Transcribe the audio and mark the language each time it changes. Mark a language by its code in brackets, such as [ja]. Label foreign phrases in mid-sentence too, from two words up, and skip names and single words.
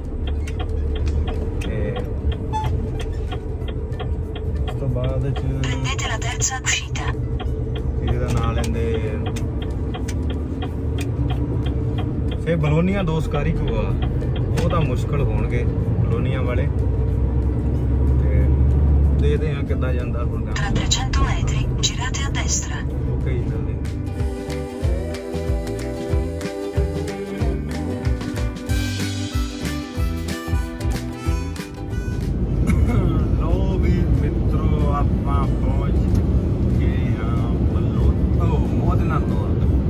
[pa] ਤੇ ਉਸ ਤੋਂ ਬਾਅਦ ਚ ਇਹਦਾ ਨਾਂ ਲੈਂਦੇ ਫਿਰ ਬਲੋਨੀਆ 2 ਸਕਾਰੀ ਕੋ ਆ, ਉਹ ਤਾਂ ਮੁਸ਼ਕਲ ਹੋਣਗੇ ਬਲੋਨੀਆ ਵਾਲੇ। ਤੇ ਦੇਖਦੇ ਆ ਕਿੱਦਾਂ ਜਾਂਦਾ ਹੁਣ ਕੰਮ। [it] 300 metri, girate a destra. [pa] ਓਕੇ ਜੀ, ਜਲਦੀ। ਲੋ ਵੀ ਮਿੱਤਰੋ, ਆਪਾਂ ਪਹੁੰਚ ਗਏ ਹਾਂ ਮੋਦਨਾ ਨੋਰਦ।